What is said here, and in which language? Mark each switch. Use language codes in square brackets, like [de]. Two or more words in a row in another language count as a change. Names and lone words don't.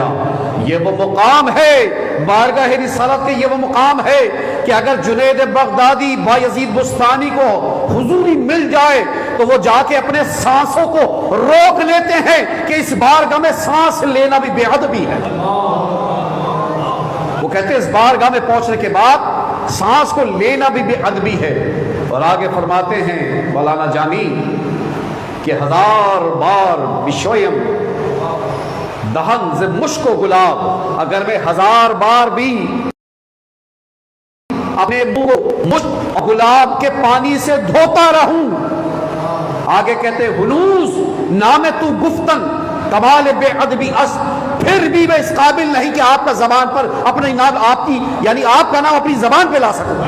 [ur] یہ وہ مقام ہے بارگاہ رسالت کے، یہ وہ مقام ہے کہ اگر جنید بغدادی بایزید بستانی کو حضوری مل جائے تو وہ جا کے اپنے سانسوں کو روک لیتے ہیں کہ اس بارگاہ میں سانس لینا بھی بے ادبی ہے. وہ کہتے ہیں اس بارگاہ میں پہنچنے کے بعد سانس کو لینا بھی بے ادبی ہے. اور آگے فرماتے ہیں مولانا جانی کہ [fa] ہزار بار بشویم دہن ز مشک و گلاب، [ur] اگر میں ہزار بار بھی اپنے منہ کو مشک اور گلاب کے پانی سے دھوتا رہوں. آگے کہتے [fa] ہنوز نام تو گفتن کمال بے ادبی اس، [ur] پھر بھی میں اس قابل نہیں کہ آپ کا زبان پر اپنے نام، آپ کی یعنی آپ کا نام اپنی زبان پہ لا سکوں.